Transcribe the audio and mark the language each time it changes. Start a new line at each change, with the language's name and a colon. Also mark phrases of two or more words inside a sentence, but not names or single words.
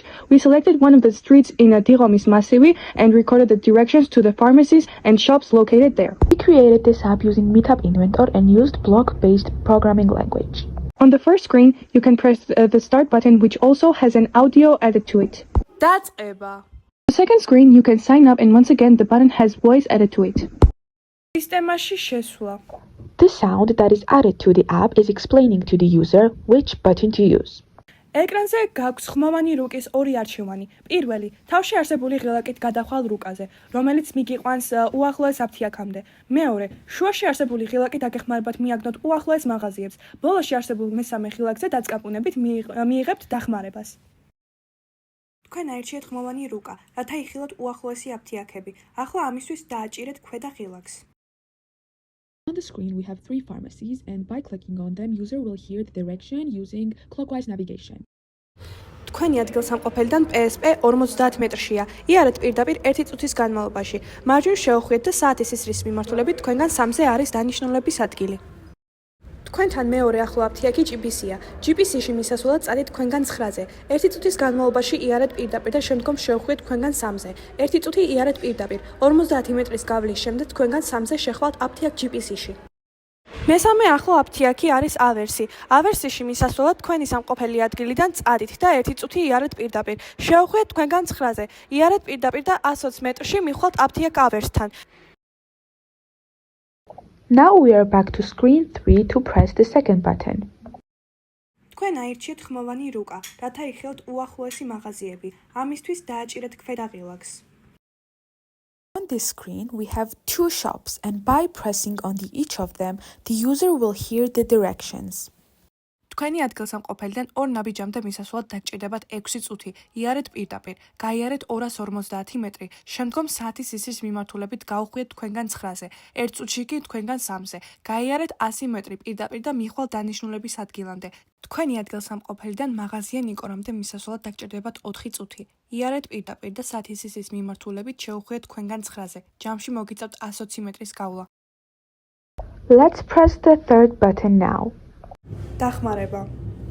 English: We selected one of the streets in Tiromis Massivi and recorded the directions to the pharmacies and shops located there. We created this app using Meetup Inventor and used block-based programming language. On the first screen, you can press the start button, which also has an audio added to it.
Georgian: დაწყება.
English: On the second screen, you can sign up, and once again, the button has voice added to it.
Georgian: სისტემაში შესვლა.
English: The sound that is added to the app is explaining to the user which button to use.
Georgian: ეკრანზე გაქვს ხმოვანი რუკის ორი არჩევანი. პირველი, თავში არსებული ღილაკით გადახვალ რუკაზე, რომელიც მიგიყვანს უახლოეს აფთიაქამდე. მეორე, შუაში არსებული ღილაკით დაგეხმარებათ მიაგნოთ უახლოეს მაღაზიებს. ბოლოში არსებულ მესამე ღილაკზე დაწკაპუნებით მიიღებთ დახმარებას. თქვენ აირჩიეთ ხმოვანი რუკა, რათა იხილოთ უახლოესი აფთიაქები. ახლა ამისთვის დააჭირეთ ქვედა ღილაკს.
English: On the screen, we have 3 pharmacies, and by clicking on them, user will hear the direction using clockwise navigation.
Georgian: თქვენი ადგილსამყოფელიდან PSP 50 მეტრშია. იარეთ პირდაპირ 1 წუთის განმავლობაში. მარჯვნივ შეუხვიეთ და საათის ისრის მიმართულებით თქვენგან 3-ზე არის დანიშნულების ადგილი. თქვენთან მეორე ახლო აფთიაქი GPC-ია. GPC-ში მისასვლელად წადით თქვენგან 9-ზე. 1 წუთის განმავლობაში იარეთ პირდაპირ და შემდგომ შეუხვიეთ თქვენგან 3-ზე. 1 წუთი იარეთ პირდაპირ. 50 მეტრის გავლის შემდეგ თქვენგან 3-ზე შეხვალთ აფთიაქ GPC-ში. მესამე ახლო აფთიაქი არის ავერსი. ავერსიში მისასვლელად თქვენი სამყოფელი ადგილიდან წადით და 1 წუთი იარეთ პირდაპირ. შეუხვიეთ თქვენგან 9-ზე. იარეთ პირდაპირ და 120 მეტრში მივხვალთ აფთიაქ ავერსთან.
English: Now we are back to screen 3 to press the second button.
Georgian: თქვენ აირჩიეთ ხმოვანი რუკა, რათა იხილოთ უახლოესი მაღაზიები. ამისთვის დააჭირეთ ქვედა ღილაკს.
English: On this screen, we have 2 shops, and by pressing on each of them, the user will hear the directions.
Georgian: თქვენი ადგილსამყოფელიდან 2 ნაბიჯამდე მისასვლად დაგჭირდებათ 6 წუთი. იარეთ პირდაპირ, გაიარეთ 250 მეტრი. შემდგომ საათის ისრის მიმართულებით გაუხვიეთ თქვენგან 9-ზე. 1 წუთში კი თქვენგან 3-ზე. გაიარეთ 100 მეტრი პირდაპირ და მიხვალ დანიშნულების ადგილამდე. თქვენი ადგილსამყოფელიდან მაღაზია ნიკორამდე მისასვლად დაგჭირდებათ 4 წუთი. იარეთ პირდაპირ და საათის ისრის მიმართულებით შეუხვიეთ თქვენგან 9-ზე. ჯამში მოგიწევთ 120 მეტრის გავლა.
English: Let's press the third button now.
Georgian: დახმარება.